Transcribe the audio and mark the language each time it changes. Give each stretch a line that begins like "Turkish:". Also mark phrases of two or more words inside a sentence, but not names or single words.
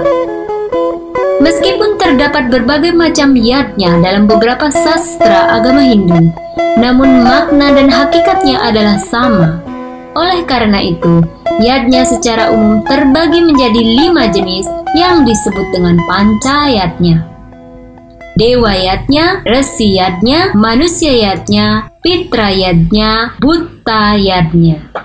Indonesian: Meskipun terdapat berbagai macam yadnya dalam beberapa sastra agama Hindu, namun makna dan hakikatnya adalah sama. Oleh karena itu, yadnya secara umum terbagi menjadi 5 jenis yang disebut dengan pancayatnya: dewa yadnya, resi yadnya, manusia yadnya, pitra yadnya, buta yadnya.